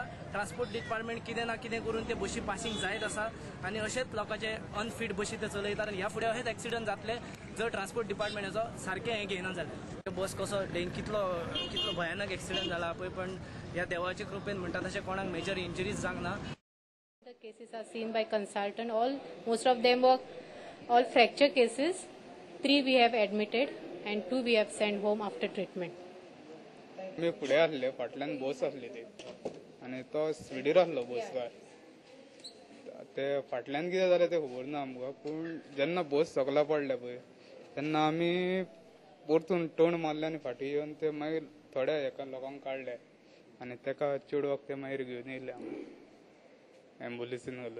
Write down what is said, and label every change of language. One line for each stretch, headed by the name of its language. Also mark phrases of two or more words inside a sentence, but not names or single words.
Konkani: ट्रान्सपोर्ट डिपार्टमेंट कितें ना कितें करून ते बशी पासिंग जायत आसा आनी अशेंच लोकांचे अनफीट बशी ते चलयतात आनी ह्या फुडें अशेंच एक्सिडेंट जातले जर ट्रान्सपोर्ट डिपार्टमेंट हेचो सारकें हें घेयना जाल्यार। बस कसो कितलो भयानक एक्सिडेंट जाला पळय, पण ह्या देवाचे कृपेन म्हणटा तशें कोणाक मेजर इंजरीज जावंक ना।
English: The cases are seen by consultant. Most of them were all fracture cases. 3 we have admitted and 2 we have sent home after treatment.
Konkani: मी पुढे आसले, फाटल्यान बस आसली ती आनी तो स्पिडीर आसलो बसकार। ते फाटल्यान कितें जालें ते खबर ना आमकां, पूण जेन्ना बस सकला पडले पळय तेन्ना आमी परतून टर्न मारले आनी फाटीं येवन ते मागीर थोड्या एका लोकांक काडले आनी तेका चेडवाक ते मागीर घेवन येयले आमी एम्बुलन्सीन घालून।